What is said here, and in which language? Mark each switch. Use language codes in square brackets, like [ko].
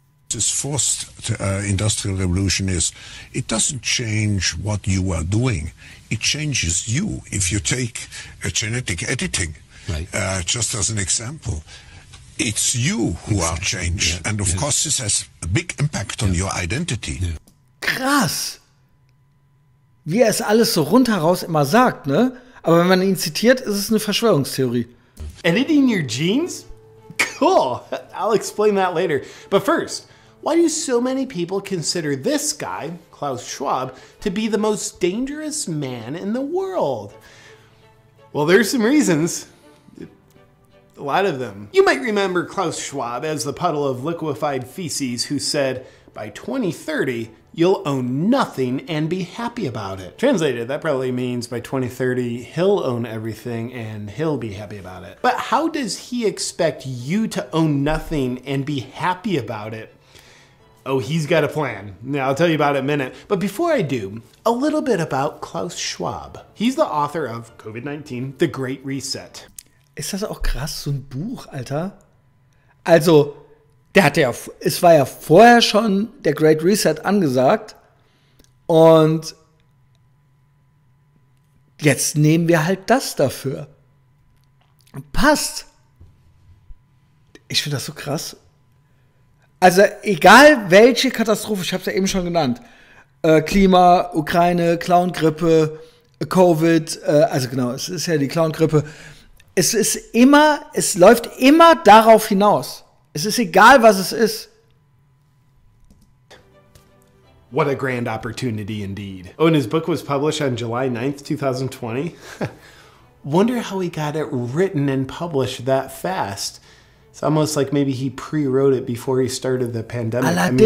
[en] This fourth industrial revolution is, it doesn't change what you are doing, it changes you. If you take genetic editing, right. Just as an example, it's you who are changed. Yeah. And of course this has a big impact on your identity. Yeah. [de] Krass! Wie er es alles so rundheraus immer sagt, ne? Aber wenn man ihn zitiert, ist es eine Verschwörungstheorie. [en] Editing your genes? Cool! I'll explain that later. But first, why do so many people consider this guy, Klaus Schwab, to be the most dangerous man in the world? Well, there's some reasons. A lot of them. You might remember Klaus Schwab as the puddle of liquefied feces who said, by 2030, you'll own nothing and be happy about it. Translated, that probably means by 2030, he'll own everything and he'll be happy about it. But how does he expect you to own nothing and be happy about it? Oh, he's got a plan. Now, I'll tell you about it in a minute. But before I do, a little bit about Klaus Schwab. He's the author of COVID-19, The Great Reset. [de] Ist das auch krass, so ein Buch, Alter? Also, es war ja vorher schon der Great Reset angesagt und jetzt nehmen wir halt das dafür. Passt. Ich finde das so krass. Also egal welche Katastrophe, ich habe es ja eben schon genannt, Klima, Ukraine, Clown-Grippe, Covid, also genau, es ist ja die Clown-Grippe. Es läuft immer darauf hinaus. Es ist egal, was es ist. [en] What a grand opportunity indeed. Oh, and his book was published on July 9th, 2020. Wonder how he got it written and published that fast. It's almost like maybe he pre-wrote it before he started the pandemic.